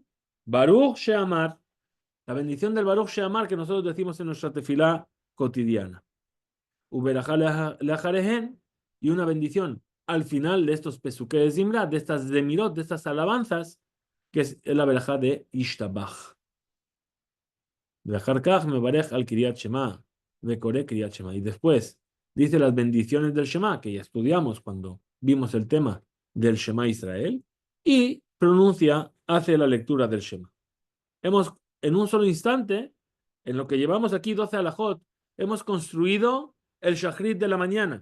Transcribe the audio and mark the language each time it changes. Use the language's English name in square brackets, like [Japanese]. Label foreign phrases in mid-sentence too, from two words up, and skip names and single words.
[Hebrew] ברוך שאמר. [Spanish] La bendición del Baruch Sheamar que nosotros decimos en nuestra tefilá cotidiana. [Hebrew] וברכה לאחריהן, [Spanish] y una bendición al final de estos Pesukei de Zimra, de estas Zemirot, de estas alabanzas, que es la verajá de Ishtabach. [Hebrew] ואחר כך מברך על קריאת שמע, וקורא קריאת שמע. [Spanish] Y después dice las bendiciones del Shema, que ya estudiamos cuando vimos el tema del Shema Israel, y pronuncia, hace la lectura del Shema. Hemos, en un solo instante, en lo que llevamos aquí 12 alajot, hemos construido el shachrit de la mañana.